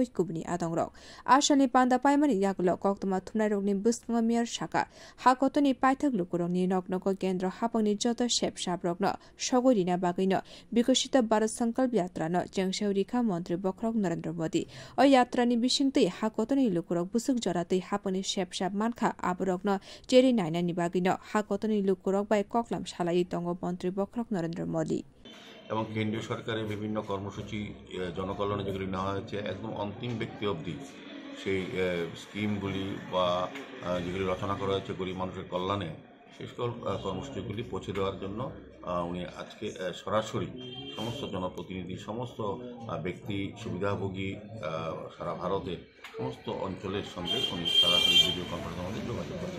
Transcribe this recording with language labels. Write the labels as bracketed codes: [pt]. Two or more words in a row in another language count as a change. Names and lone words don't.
[trp] कुबनि आदंरक आसलनि पान्दा पाइमानि यागल कक्तमा थुनाय रगनि बुस्पङ मेयर शाखा हाकतनि पाइथक लुकुरंनि नग्नको केन्द्र हापंनि जत शेप साब्रग्न सगोरिना बागैन विकसित भारत संकल्प यात्रानो चेंसावरिखा मन्त्री बख्रक नरेन्द्र मोदी ओ यात्रानि बिसिंतै हाकतनि लुकुरक बुसुक जरातै हापंनि शेप साब मानखा आबरग्न जेरै नायनानि बागैन हाकतनि लुकुरक बाय ककलाम सालायै दङ मन्त्री बख्रक नरेन्द्र मोदी [bn] এবং কেন্দ্রীয় সরকারের বিভিন্ন কর্মসূচি জনকল্যাণে যেগুলি নেওয়া হয়েছে একদম অন্তিম ব্যক্তি অবধি সেই স্কিমগুলি বা যেগুলি রচনা করা হয়েছে গরিব মানুষের কল্যাণে সেই সকল কর্মসূচিগুলি পৌঁছে দেওয়ার জন্য উনি আজকে সরাসরি সমস্ত জনপ্রতিনিধি সমস্ত ব্যক্তি সুবিধাভোগী সারা ভারতের সমস্ত অঞ্চলের সঙ্গে উনি সরাসরি ভিডিও কনফারেন্সের মধ্যে যোগাযোগ করছেন।